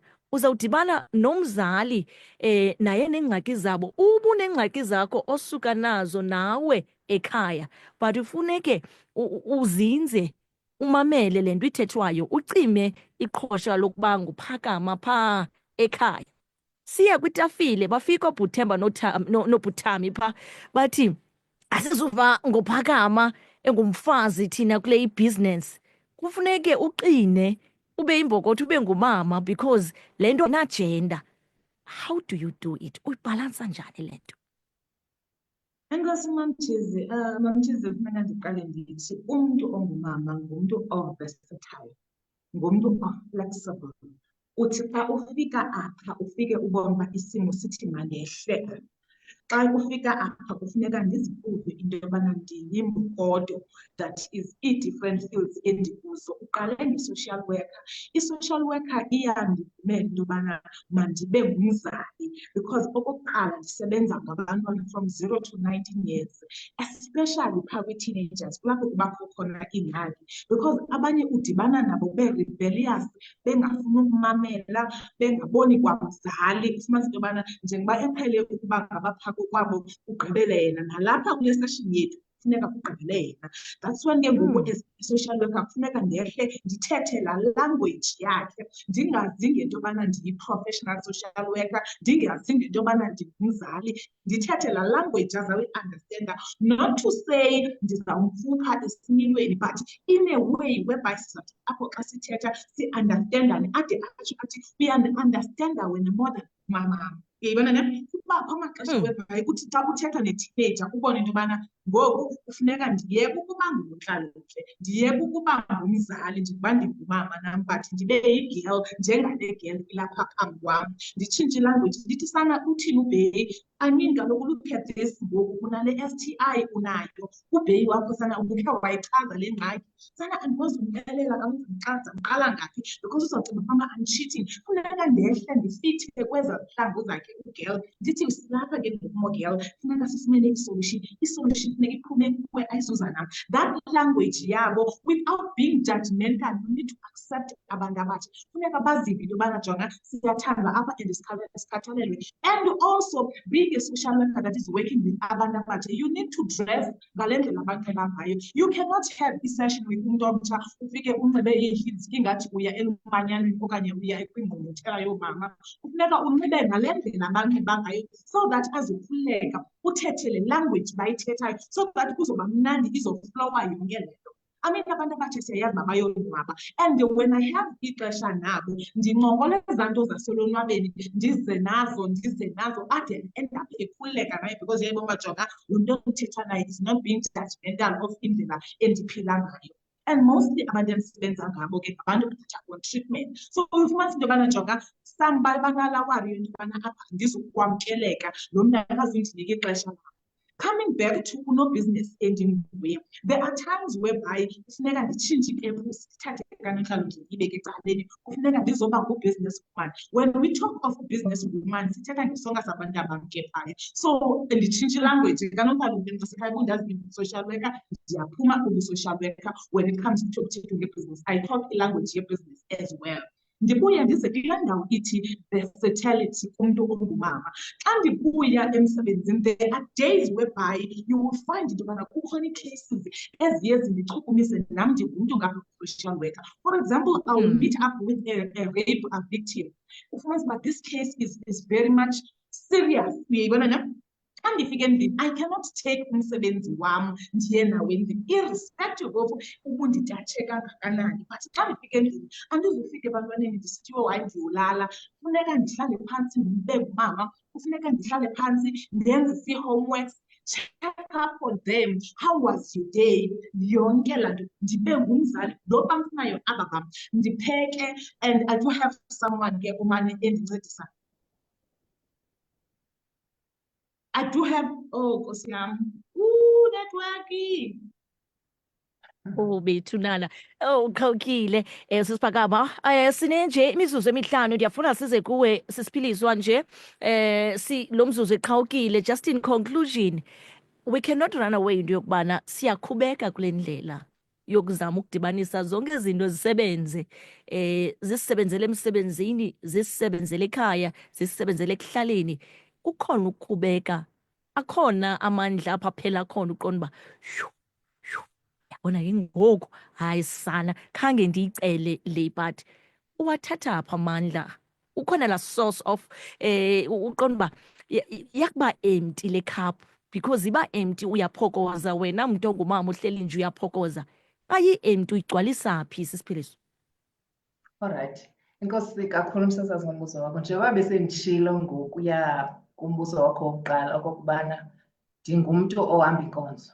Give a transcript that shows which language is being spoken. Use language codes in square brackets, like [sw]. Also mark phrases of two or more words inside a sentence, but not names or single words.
[xh] Uzawudibana nomzali naye nengxaki zabo ubunengxaki zakho osuka nazo nawe ekhaya, but ufuneke uzinze umamele lento ithethwayo ucime iqhosha lokuba nguphakama pha ekhaya. Siya kwitafile bafika oBhuthemba noBhuthami pha bathi asizuva ngophakama engumfazi thina kule business. Kufuneke uqine ube imbokotho ube ngumama because lento na gender. [en] How do you do it? [xh] Uyibalansa njani lento? Enkosi Mamchizi, Mamchizi kumele ndiqale ndithi umuntu ongumama ngumuntu versatile, ngumuntu flexible. Uthi xa ufika apha ufike ubone uba isimo sithi mangehle. Xa ufika apha kufuneka ndizibuze into yobana ndiyimgodo [en] that is [xh] i-different fields endikuzo. Uqale nge- [en] social worker. [xh] I- [en] social worker [xh] iyandivumela into yobana mandibe ngumzali because okokuqala ndisebenza ngabantwana [en] from 0 to 19 years, [xh] especially phaa kwi-teenagers kulapho kubakho khona ingxaki because abanye udibana nabo be-rebellious, bengafuni ukumamela, bengaboni kwamzali. Ufumanisa into yobana njengoba eqhele ukuba ngabapha kwabo ugqibele yena, nalapha kule session yethu funeka kugqibele yena. [en] That's when [xh] ke ngoku as- [en] social worker [xh] kufuneka ndehle ndithethe laa language yakhe, ndingazi ngento yobana ndiyi- [en] professional social worker, [xh] ndingazi ngento yobana ndingumzali, ndithethe laa language azawuyi-understanda. [en] Not to say [xh] ndizawumkhupha esimilweni, [en] but in a way whereby [xh] sizathi apho xa sithetha si-understandane ade athi we-understanda wena [en] more than [xh] mama. Uyayibona ne? Kubakho amaxesha whereby uthi xa uthetha ne-teenager ubone into yobana ngoku kufuneka ndiyeke ukuba ngumntlalontle, ndiyeke ukuba ngumzali njengoba ndingumama nam, but ndibe yi-girl njengale girl ilapha phambi kwam. Nditshintshe ilanguage ndithi sana uthini uBheyi? [en] I mean [xh] kaloku [en] look at this [xh] ngoku unale STI unayo. uBheyi wakho sana ubukhe wayichaza le ngxaki. Sana andikwazi umxelela kaloku ndimqala ngaphi because uzawucinga mama [en] I'm cheating. [xh] Funeka ndehle ndifithe kweza zihlangu zakhe u-girl. Ndithi silapha ke ngoku girl funeka sifumene i-solution. I-solution funeka iphume kuwe ayizuza nam. [en] That language yabo without being judgmental, you need to accept [xh] abantu abatsha. Funeka bazive into yobana jonga siyathandwa apha and sikhathalelwe. [en] And also being a social worker that is working with [xh] abantu abatsha, [en] you need to dress [xh] ngale ndlela abanxiba ngayo. [en] You cannot have a session with [xh] umuntu omtsha ufike unxibe ii-heels ingathi uya elumanyaneni okanye uya kwingqungquthela yoomama. Kufuneka unxibe ngale ndlela abanxiba ngayo [en] so that [xh] azokhululeka uthethe le language bayithethayo [en] so that [xh] kuzoba mnandi izoflowa yonke le nto. [en] I mean [xh] abantu abathi siyayazi mabayonwaba, [en] and when I have [xh] ixesha nabo ndincokola ezaa nto zaselonwabeni ndize nazo ade [en] end up [xh] ekhululeka naye because yayibona jonga lo mntu othetha naye [en] is not being judgmental of [xh] indlela endiphila ngayo. [en] And mostly [xh] abantu endisebenza ngabo ke ngabantu abathatha on-treatment. So ufumanisa into yobana jonga some banalawari into yobana apha ndizokwamkeleka lo mntu akazindinika ixesha labo. [en] Coming back to business ending way, there are times whereby [xh] kufuneka nditshintshe ipurpose sithathe kanjalo ndiyibeke ecaleni kufuneka ndizoba [en] ngubusiness woman. When we talk of business woman [xh] sithetha ngesonka sabantu abamkephaya. So nditshintshe ilanguage kanonkalunge ngasekhaya kundazi [en] social worker [xh] ndiyaphuma [en] social worker when it comes to business. I talk language ye-business as well. [xh] Ndibuya ndize kule ndawo ithi versatility kumntu ongumama. Xa ndibuya emsebenzini [en] there are days whereby you will find [xh] into yobana kukhona ii-cases eziye zindichukumise nam ndingumntu ngapha- [en] social worker. For example, I will meet up with a rape victim. [xh] Ufumanisa uba this case is very much serious. Uyayibona nam? Xa ndifike endlini [en] I cannot take [xh] umsebenzi wam ndiye nawo endlini [en] irrespective of [xh] ubunditatshe kangakanani. But xa ndifike endlini andizufika ebantwaneni ndisithiwe hayi ndiyolala, kufuneka ndihlale phantsi ndibe ngumama, kufuneka ndihlale phantsi ndenze ii-homeworks, [en] check up on them, how was your day, [xh] yonke laa nto ndibe ngumzali lo bamfunayo aba bam ndipheke. [en] And I do have someone [xh] ke umane endincedisa. [en] I do have, oh, [xh] Nkosi yam, [en] networking. [xh] Oh bethunana, oh ukhawukile sisiphakama sine nje imizuzu emihlanu ndiyafuna size kuwe sisiphiliswa nje lo mzuzu eqhawukile. [en] Just in conclusion, we cannot run away [xh] into yokubana siyakhubeka kule ndlela yokuzama ukudibanisa zonke izinto zisebenze, zisisebenzele emsebenzini, zisisebenzele ekhaya, zisisebenzele ekuhlaleni. Ukhona ukukhubeka, akhona amandla apha phela khona uqonda uba yabona ngoku hayi sana khange ndiyicele le, but uwathatha apha amandla. Ukhona la [en] source of [xh] uqonda uba yakuba empty le cup, because iba empty uyaphokoza wena mntu ongumama uhleli nje uyaphokoza. Ayi-empty uyigcwalisa phi sisiphiliso? [en] Alright. [xh] Inkosi kakhulu msasazi ngombuzo wakho. Njengoba besenditshilo ngokuya kumbuzo wakho wokuqala okokubana ndingumntu ohamba inkonzo.